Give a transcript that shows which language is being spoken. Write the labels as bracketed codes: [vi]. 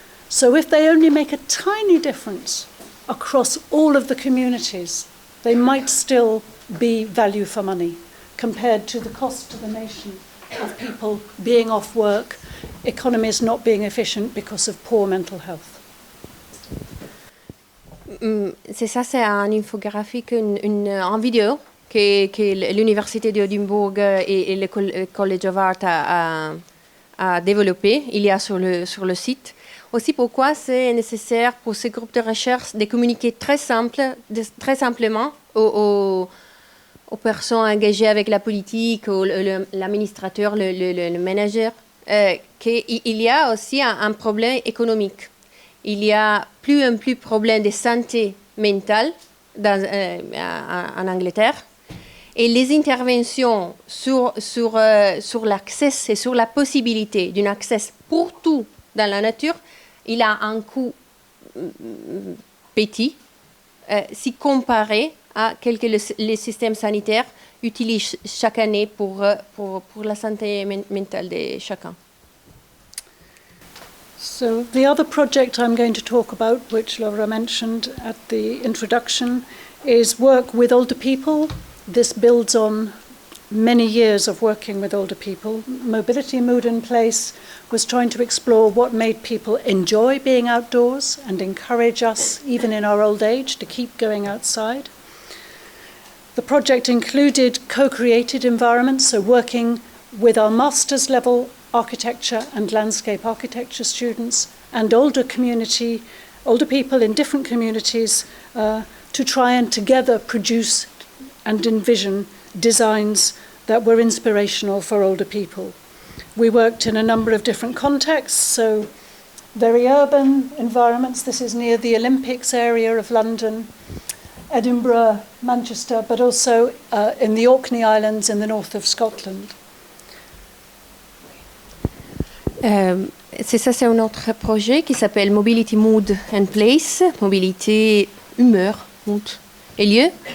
[en] So if they only make a tiny difference across all of the communities, they might still be value for money compared to the cost to the nation of people being off work, economies not being efficient because of poor mental health. [fr] C'est ça, c'est un infographique, en vidéo que l'Université d'Édimbourg et le College of Art a développé. Il y a sur le site. Aussi, pourquoi c'est nécessaire pour ces groupes de recherche de communiquer très simplement aux personnes engagées avec la politique, l'administrateur, le manager, qu'il y a aussi un problème économique. Il y a plus en plus de problèmes de santé mentale en Angleterre. Et les interventions sur l'accès et sur la possibilité d'un accès pour tout dans la nature, il a un coût petit si comparé à ce que les systèmes sanitaires utilisent chaque année pour la santé mentale de chacun. [en] So the other project I'm going to talk about, which Laura mentioned at the introduction, is work with older people. This builds on many years of working with older people. Mobility, Mood and Place was trying to explore what made people enjoy being outdoors and encourage us, even in our old age, to keep going outside. The project included co-created environments, so working with our master's level architecture and landscape architecture students and older people in different communities to try and together produce and envision designs that were inspirational for older people. We worked in a number of different contexts, so very urban environments. This is near the Olympics area of London, Edinburgh, Manchester, but also in the Orkney Islands in the north of Scotland. [fr] C'est un autre projet qui s'appelle Mobility, Mood and Place, mobilité, humeur, mood et lieu.